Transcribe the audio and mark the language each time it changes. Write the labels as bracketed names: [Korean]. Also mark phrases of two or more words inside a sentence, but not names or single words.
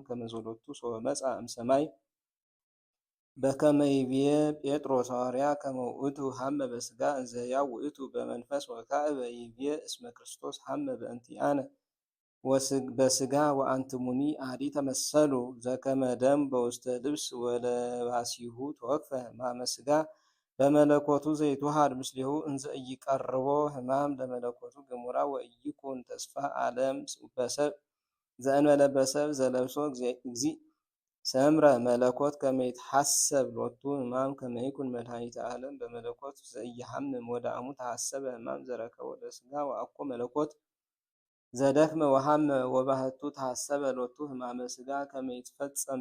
[Geez] ከመ ዘሎቱ ሶበ መጽአ እምሰማይ በከመ ይቤ ጴጥሮስ ሐዋርያ ከመ ውእቱ ሐመ በሥጋ እንዘ ሕያው ውእቱ በመንፈስ ወካዕበ ይቤ እስመ ክርስቶስ ሐመ በእንቲአነ በሥጋ ወአንትሙኒ አሐዲ ተመሰሉ ዘከመ ደም በውስተ ልብስ ወለባሲሁ ተወክፈ ሕማመ ሥጋ በመለኮቱ ዘይትወሃድ ምስሌሁ እንዘ ኢይቀርቦ ሕማም ለመለኮቱ ገሙራ ወኢይኩን ተስፋ ዓለም በሰብእ ዘእንበለ በሰብእ ዘለብሶ እግዚእ ሰምረ መለኮት ከመ ይትሐሰብ ሎቱ ሕማም ከመ ይኩን መድኃኒተ ዓለም በመለኮት ዘኢይሐምም ወዳእሙ ተሐሰበ ሕማም ዘረከቦ ለሥጋ ወአኮ መለኮት ዘደክመ ወሐመ ወባሕቱ ተሐሰበ ሎቱ ሕማመ ሥጋ ከመ ይትፈጸም